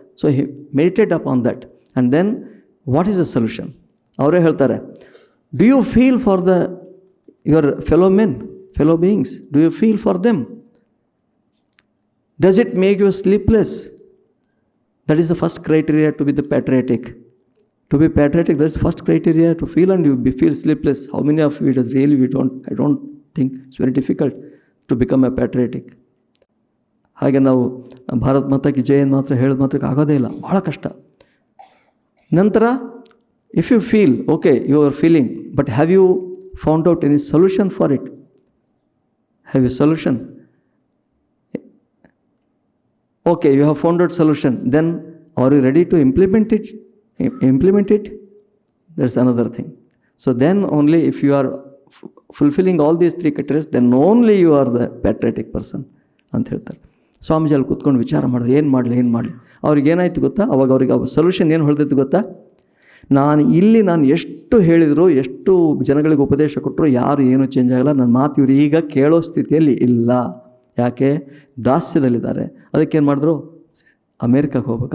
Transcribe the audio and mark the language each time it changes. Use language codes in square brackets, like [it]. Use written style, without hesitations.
[en] So he meditate upon that. And then what is the solution? [kn] ಅವರೇ ಹೇಳ್ತಾರೆ, [en] Do you feel for your fellow beings? Do you feel for them? Does it make you sleepless? That is the first criteria to be the patriotic. To be patriotic, that's first criteria to feel, and you feel sleepless. How many of you really I don't think it's very difficult to become a patriotic. [kn] ಹಾಗೆ ನಾವು ಭಾರತ್ ಮಾತಾ ಕಿ ಜೈ ಮಾತ್ರ ಹೇಳಿದ ಮಾತ್ರಕ್ಕೆ ಆಗೋದೇ ಇಲ್ಲ, ಭಾಳ ಕಷ್ಟ. [en] ನಂತರ if you feel okay, you are feeling, but have you found out any solution for it? Have you solution? Okay, you have found out solution. Then are you ready to implement it? That's another thing. So then only if you are fulfilling all these three criteria, then only you are the patriotic person [kn] ಅಂತ ಹೇಳ್ತಾರೆ. ಸ್ವಾಮೀಜಿ ಅಲ್ಲಿ ಕೂತ್ಕೊಂಡು ವಿಚಾರ ಮಾಡೋದು, ಏನು ಮಾಡಲಿ ಅವ್ರಿಗೆ ಏನಾಯ್ತು ಗೊತ್ತಾ? ಅವಾಗ ಅವ್ರಿಗೆ ಸೊಲ್ಯೂಷನ್ ಏನು ಹೊಳ್ದಿತ್ತು ಗೊತ್ತಾ? ನಾನು ಎಷ್ಟು ಹೇಳಿದ್ರು, ಎಷ್ಟು ಜನಗಳಿಗೆ ಉಪದೇಶ ಕೊಟ್ಟರು, ಯಾರು ಏನೂ ಚೇಂಜ್ ಆಗಲ್ಲ. ನನ್ನ ಮಾತು ಇವರು ಈಗ ಕೇಳೋ ಸ್ಥಿತಿಯಲ್ಲಿ ಇಲ್ಲ. ಯಾಕೆ? ದಾಸ್ಯದಲ್ಲಿದ್ದಾರೆ. ಅದಕ್ಕೇನು ಮಾಡಿದ್ರು? ಅಮೇರಿಕಕ್ಕೆ ಹೋಗ್ಬೇಕು.